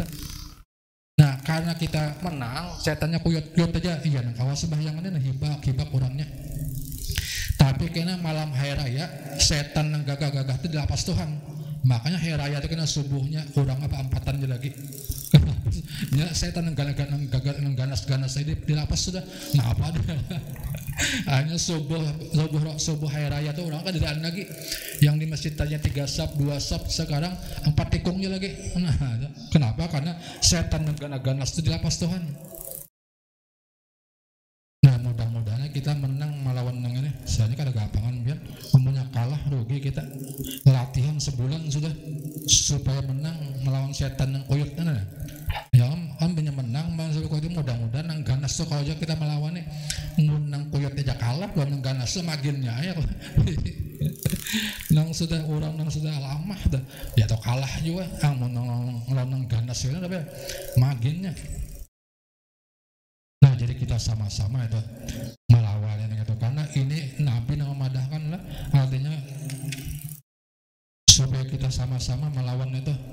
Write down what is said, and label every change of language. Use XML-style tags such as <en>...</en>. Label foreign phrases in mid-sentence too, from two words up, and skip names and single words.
<bjn>Nah karena kita menang, setannya kuyut aja, iya nang kawa sembahyangannya nah hibak kurangnya. Tapi kena malam hari raya setan yang gagah-gagah itu dilapas Tuhan. Makanya hari raya itu kena subuhnya kurang apa empatan aja lagi. Ya setan yang ganas ini dilapas sudah. Nah apa dia? Hanya subuh hari raya itu orang kan tidak lagi. Yang di masjid tanya 3 sab, 2 sab, sekarang 4 tikungnya lagi. Nah, kenapa? Karena setan yang ganas itu dilapas Tuhan. Nah mudah-mudahan kita menang melawan yang ini. Soalnya kada gapangan biar umumnya kalah rugi kita. Latihan sebulan sudah supaya menang melawan setan yang kuyut kan. Ya punya menang bangsa kuyut mudah-mudahan nang ganas tuh kalau aja kita melawan nih nang kuyut aja kalah kalau nang ganas tuh maginnya ya. Nang sudah orang nang sudah lama dah ya atau kalah juga nang ganas itu tapi maginnya. Nah jadi kita kita sama-sama itu melawan ini gitu, karena ini Nabi yang memadahkan lah, artinya supaya kita sama-sama melawan itu.</bjn>